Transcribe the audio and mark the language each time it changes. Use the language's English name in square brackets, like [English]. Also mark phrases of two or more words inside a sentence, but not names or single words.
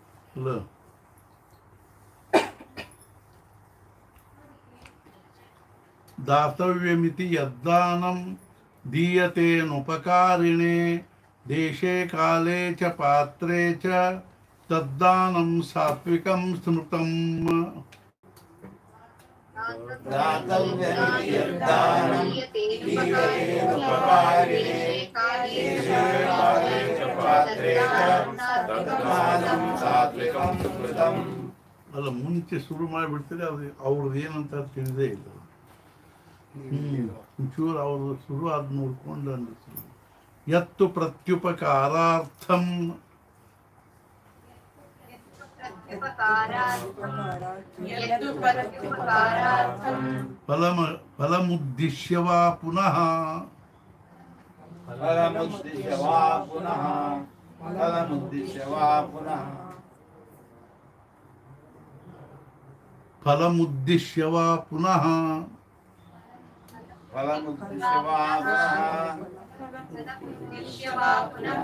[Sanskrit] ಅಲ್ಲ दातव्यमिति यद्दानं दीयतेनुपकारिणे देशे काले च पात्रे च तद्दानं सात्विकं स्मृतम् दातव्यमिति यद्दानं दीयतेनुपकारिणे देशे काले च पात्रे च तद्दानं सात्विकं स्मृतम्. [Kannada] ಅಲ್ಲ ಮುಂಚೆ ಶುರು ಮಾಡಿಬಿಡ್ತೀರಿ ಅದು ಅವ್ರದ್ದು ಏನಂತ ತಿಳಿದೇ ಇಲ್ಲ. ಒಂಚೂರು ಅವರು ಶುರು ಆದ ನೋಡ್ಕೊಂಡು ಅನ್ನಿಸ್ತು. [Sanskrit] ಯತ್ತು ಪ್ರತ್ಯುಪಕಾರಾರ್ಥಂ ಫಲಮುದ್ದಿಶ್ಯ ವಾ ಪುನಃ फलमुद्दिश्य वा पुनः फलमुद्दिश्य वा पुनः ಫಲಮುದ್ದಿಶ್ಯ ವಾ ಪುನಃ फलमुद्दिश्य वा पुनः